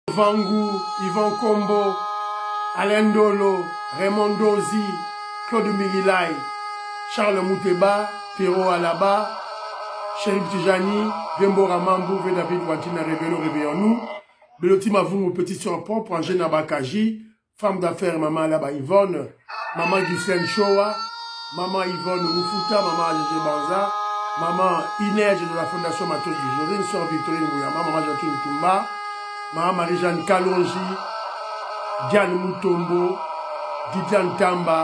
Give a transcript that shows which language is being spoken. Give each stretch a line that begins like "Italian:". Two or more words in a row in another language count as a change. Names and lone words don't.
French: Vangu, Yvan Kombo, Alain Dolo, Raymond Dozi, Claude Migilai, Charles Mouteba, Pierrot Alaba, Chérif Tijani, Gembo Ramambou, David Wantina, réveillons-nous. Beloti Mavou, petite soeur propre, Angèle Nabakaji, femme d'affaires, maman Alaba Yvonne, maman Ghislaine Showa, maman Yvonne Moufuta, maman Agégé Banza, maman Inès de la Fondation Matos du Jorine, soeur Victorine Mouyama, maman Jacqueline Toumba, maman Marie-Jeanne Kalonji, Diane Moutombo, Didiane Tamba.